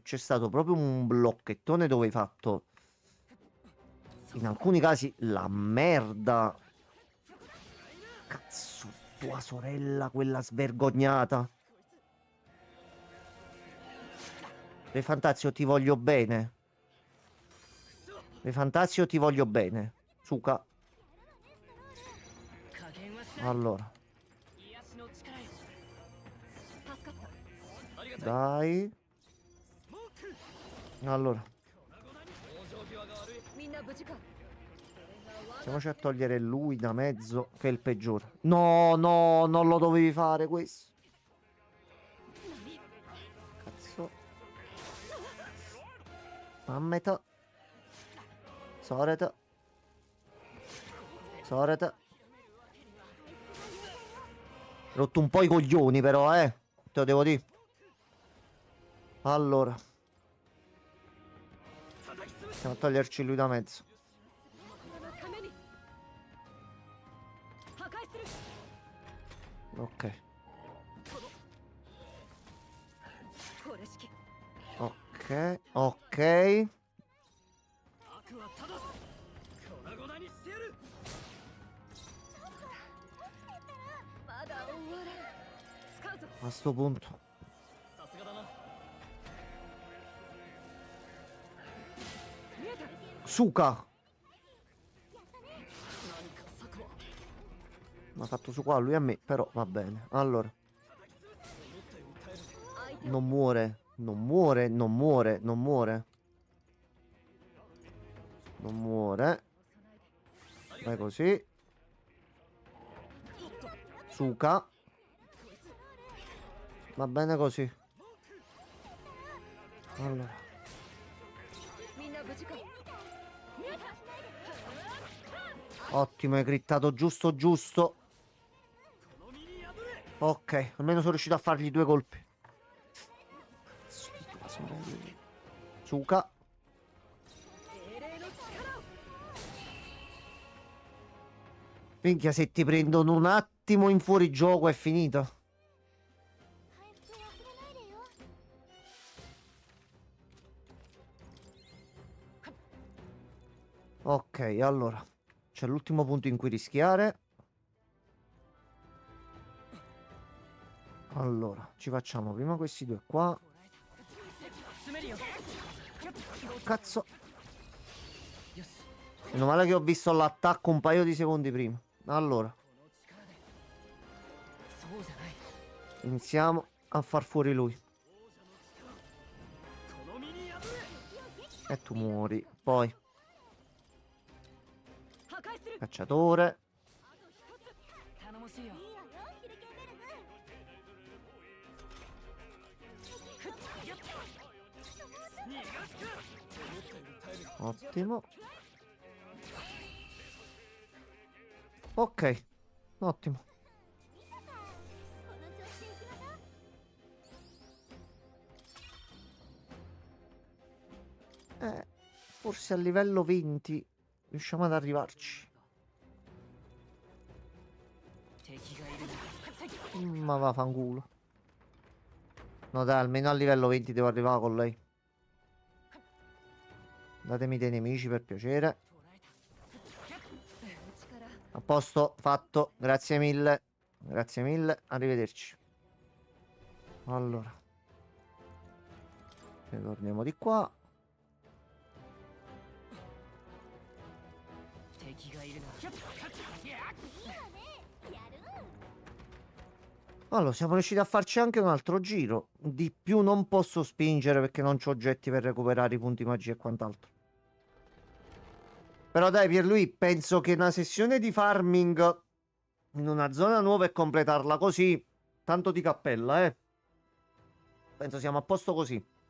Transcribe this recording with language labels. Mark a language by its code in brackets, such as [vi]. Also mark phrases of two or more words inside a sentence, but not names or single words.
[it] C'è stato proprio un blocchettone dove hai fatto, in alcuni casi, la merda. Cazzo, tua sorella, quella svergognata. Re Fantazio, ti voglio bene. Re Fantazio, ti voglio bene. Suka. [ja] 加減はしない [it] Allora, [ja] 癒しの力よ助かったありがたい [it] dai. [ja] スモーク [it] Allora, [ja] 往生際が悪いみんな無事か [it] iniziamoci a togliere lui da mezzo, che è il peggiore. No, no, non lo dovevi fare questo. Cazzo. Mammeta. Soreta. Soreta. Rotto un po' i coglioni però, te lo devo dire. Allora, [ja] 叩き潰し [it] andiamo a toglierci lui da mezzo. [ja] このために破壊する [it] Ok, [ja] これ式 [it] ok, ok. [ja] 悪は正す粉々にしてやるまだ終わらん使うぞ [it] A sto punto. [ja] さすがだな見えた [it] Suka. [ja] 何か策は [it] Mi ha fatto su qua lui a me, però va bene. Allora, [ja] 思ったより耐える相手を [it] non muore, non muore, non muore, non muore. Non muore. Vai così. Suka. Va bene così. Allora, [ja] みんな無事か見えた [it] ottimo, hai crittato giusto giusto. [ja] この身に破れ [it] Ok, almeno sono riuscito a fargli 2 colpi. Suka. [ja] 精霊の力を [it] Minchia, se ti prendono un attimo in fuorigioco è finito. Ok, allora. C'è l'ultimo punto in cui rischiare. Allora, ci facciamo prima questi due qua. [ja] 詰めるよ [it] Cazzo. [ja] よし [it] Meno male che ho visto l'attacco un paio di secondi prima. Allora, [ja] この力でそうじゃない [it] iniziamo a far fuori lui. [ja] この身に破れ [it] E tu muori. Poi, [ja] 破壊する [it] cacciatore. [ja] 頼もしいよ [it] Ottimo. Ok, ottimo. Forse a livello 20 riusciamo ad arrivarci. [ja] 敵がいるな [it] Ma vaffanculo. No dai, almeno a livello 20 devo arrivare con lei. Datemi dei nemici per piacere. [ja] 捉えた力 [it] A posto, fatto. Grazie mille. Grazie mille. Arrivederci. Allora. Ritorniamo di qua. [ja] 敵がいるな [it] Allora, siamo riusciti a farci anche un altro giro. Di più non posso spingere perché non ho oggetti per recuperare i punti magia e quant'altro. Però dai, Pierluigi, penso che una sessione di farming in una zona nuova e completarla così, tanto di cappella, Penso siamo a posto così.